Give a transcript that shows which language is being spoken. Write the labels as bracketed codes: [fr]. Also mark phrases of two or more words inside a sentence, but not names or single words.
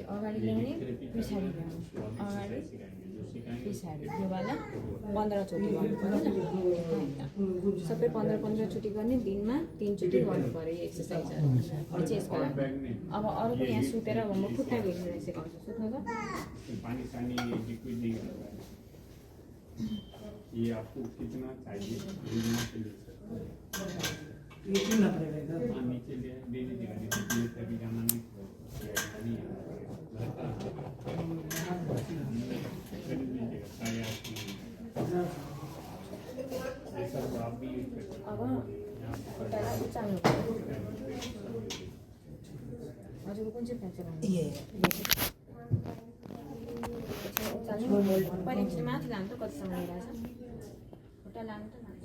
[ne] अगाडि ल्याउने पछाडि ल्याउने अगाडि पछाडि यो वाला 15 चोटि गर्नु पर्यो सबै 15 चोटि गर्ने दिनमा 3 चोटि गर्नु पर्यो यो एक्सर्साइजहरू यो चाहिँ यसको लागि अब अर्को यहाँ सुतेर अब म खुट्टा भिड्नु सिकाउँछु सुत्नु त [hi] ये आपको कितना चाहिए ये कितना पड़ेगा नीचे ले दीजिएगा नीचे तभी जाना नहीं [ne] अब खुट्टालाई उचाल्नु पर्यो हजुरको कुन चाहिँ फ्र्याक्चर हुन्छ उचाल्नु पहिले एकचोटि माथि लानु त कतिसम्म गइरहेछ खुट्टा लानु त